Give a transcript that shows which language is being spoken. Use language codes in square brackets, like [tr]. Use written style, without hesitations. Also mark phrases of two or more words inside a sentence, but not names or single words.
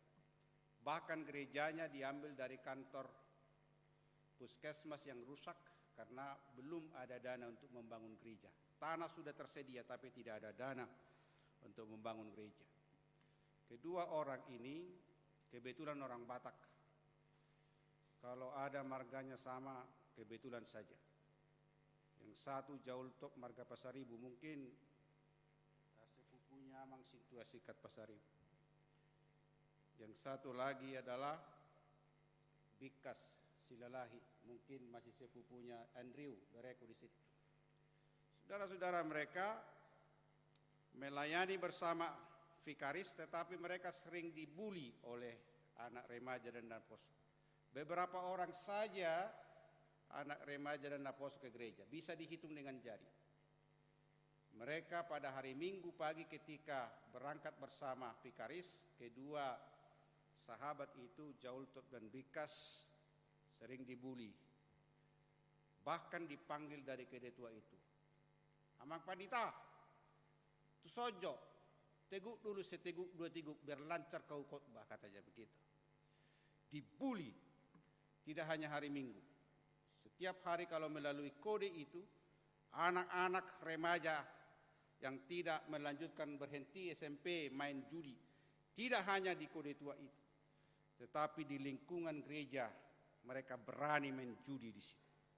[id] Bahkan gerejanya diambil dari kantor puskesmas yang rusak karena belum ada dana untuk membangun gereja. Tanah sudah tersedia tapi tidak ada dana untuk membangun gereja. Kedua orang ini kebetulan orang Batak. Kalau ada marganya sama, kebetulan saja. Yang satu Jaultop marga Pasaribu, mungkin sepupunya Amang Sintua Sikat Pasaribu. Yang satu lagi adalah Bikas Silalahi, mungkin masih sepupunya Andrew Bereko di situ. Saudara-saudara, mereka melayani bersama vikaris, tetapi mereka sering dibuli oleh anak remaja dan naposo. Beberapa orang saja anak remaja dan naposo ke gereja, bisa dihitung dengan jari. Mereka pada hari Minggu pagi ketika berangkat bersama vikaris, kedua sahabat itu Jaultop dan Bikas sering dibuli. Bahkan dipanggil dari kedetua itu. Amang Pandita, tu sojo, teguk dulu seteguk dua teguk biar lancar kau khotbah, katanya begitu. Dibuli, tidak hanya hari Minggu. Setiap hari kalau melalui kode itu, anak-anak remaja yang tidak melanjutkan berhenti SMP main judi, tidak hanya di kode tua itu, tetapi di lingkungan gereja mereka berani main judi di situ.